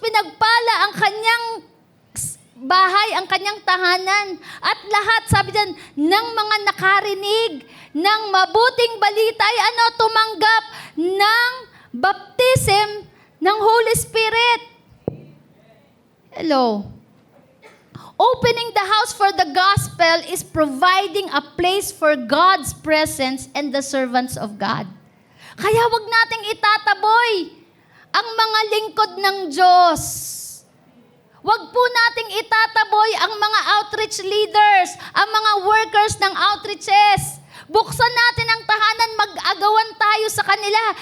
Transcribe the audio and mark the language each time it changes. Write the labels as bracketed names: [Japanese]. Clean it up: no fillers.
[Filipino] Pinagpala ang kanyang bahay, ang kanyang tahanan. At lahat, sabi dyan, ng mga nakarinig ng mabuting balita ay tumanggap ng baptism ng Holy Spirit. [English] Hello. Opening the house for the gospel is providing a place for God's presence and the servants of God. [Filipino] Kaya wag nating itataboy ang mga lingkod ng Diyos. Wag po nating itataboy ang mga outreach leaders, ang mga workers ng outreaches. Buksan natin ang tahanan, mag-agawan tayo sa kanila.